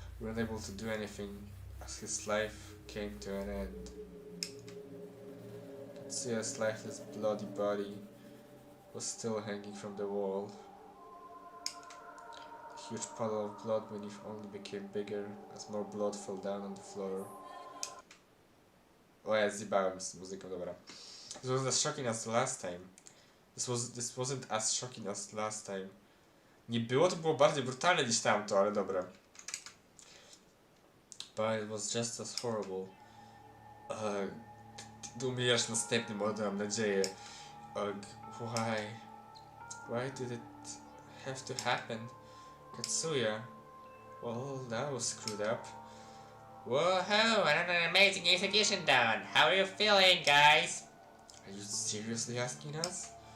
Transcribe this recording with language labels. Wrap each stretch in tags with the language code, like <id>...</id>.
<en>We were unable to do anything as his life came to an end. Katsuya's lifeless, bloody body was still hanging from the wall. The huge puddle of blood beneath only became bigger as more blood fell down on the floor.</en> <pl>O ja zjebałem z muzyką, dobra.</pl> <en>This wasn't as shocking as the last time. This wasn't as shocking as last time.</en> <pl>Nie było, to było bardziej brutalne niż tamto, ale dobra.</pl> <en>But it was just as horrible.</en> <pl>Ty umierasz następnym odem, mam nadzieję.</pl> <en>Why? Why did it have to happen? Katsuya? Well, that was screwed up. Whoa, another amazing execution done. How are you feeling, guys? Are you seriously asking us?</en>